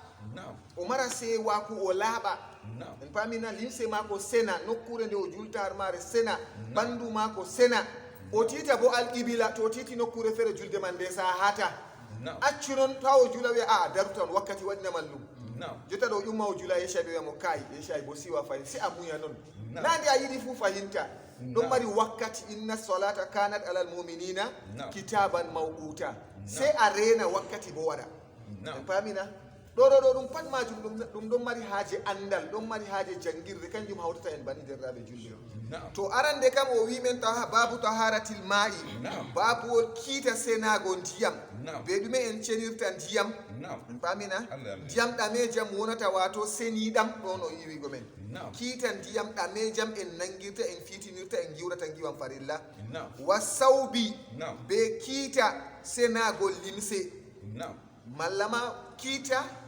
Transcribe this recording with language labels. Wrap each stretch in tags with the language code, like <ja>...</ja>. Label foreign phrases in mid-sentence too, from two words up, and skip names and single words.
<ff>o mara sewaku o laaɓa en pamina limse mako sena nokkure nde o jultar mare sena ɓandu mako sena o tita bo alqibila to titi nokkure fere julde man nde sa hata accu non taw jula wiya a darutan wakkati waɗina mallum jota ɗo ƴumma o jula yeeca ɓe wiyamo kay yeeca bo siwa fayin si a muya noon nande a yiɗi fuu fahinta ɗon mari wakkati</ff> <ar>إن الصلاة كانت على المؤمنين كتابا موقوتا</ar> <ff>se a rena wakkati bo waɗa en paamina ɗo ɗum pat majum ɗum ɗon mari haaje andal ɗon mari haaje jangirde kanjum hawtata en bani derraɓe julɓe to arande kam o wimen</ff> <ar>باب طهارة الماء</ar> <ff>babu kiita senago ndiyam be ɗume en cenirta ndiyam en paamina ndiyam ɗamejam wonata wato seniɗam ɗon o yiwigo men kiita ndiyam ɗamejam en nangirta en fitinirta en giwrata giwan farilla wa sawbi be kiita senago limse mallama kiita</ff>